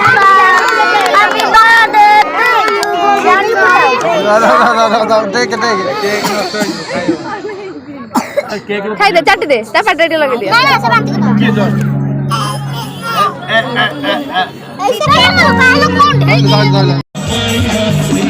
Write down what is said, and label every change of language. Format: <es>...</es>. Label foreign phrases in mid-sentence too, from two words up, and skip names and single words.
<en>Happy birthday to you.</en> <or>ଖାଇଦେ ଚାଟିଦେ ତା ପାଟିରେ ଟିକେ ଲଗେଇ ଦିଅ।</or> <hi>ऐसे क्या</hi>